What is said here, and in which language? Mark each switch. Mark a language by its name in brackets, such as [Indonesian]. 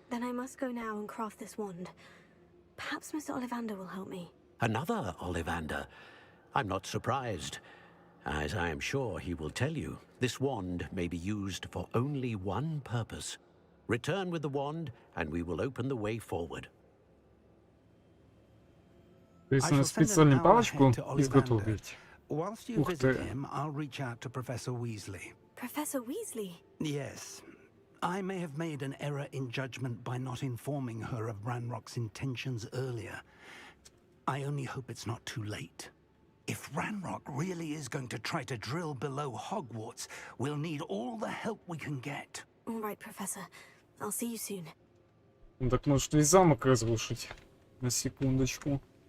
[English] Then I must go now and craft this wand. Perhaps Mr. Ollivander will help me. Another Ollivander? I'm not surprised. As I am sure he will tell you, this wand may be used for only one purpose. Return with the wand, and we will open the way forward. [Russian] То есть надо специальную палочку изготовить. [English] Whilst you [Russian] Ух [English] visit [Russian] ты. [English] him, I'll reach out to Professor Weasley. Professor Weasley. Yes. I may have made an error in judgment by not informing her of Ranrock's intentions earlier. I only hope it's not too late. If Ranrock really is going to try to drill below Hogwarts, we'll need all the help we can get. All right, Professor. I'll see you soon. [Russian] Ну так может весь замок разрушить. На секундочку.